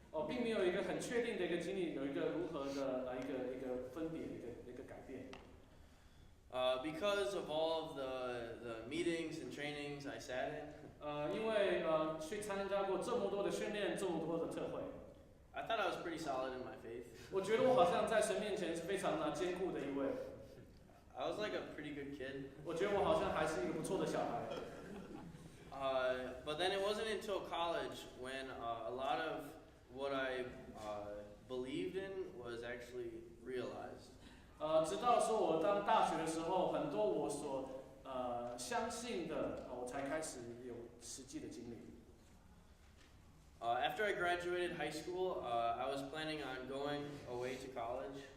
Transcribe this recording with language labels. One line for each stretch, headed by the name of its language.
Chinese: 并没有一个很确定的一个经历，有一个如何的一个分别，一个改变。
English: Because of all of the meetings and trainings I sat in.
Chinese: 因为去参加过这么多的训练，这么多的特会。
English: I thought I was pretty solid in my faith.
Chinese: 我觉得我好像在神面前是非常坚固的一位。
English: I was like a pretty good kid.
Chinese: 我觉得我好像还是一个不错的小孩。
English: But then it wasn't until college when a lot of what I believed in was actually realized.
Chinese: 直到说我当大学的时候，很多我所相信的，我才开始有实际的经历。
English: After I graduated high school, I was planning on going away to college.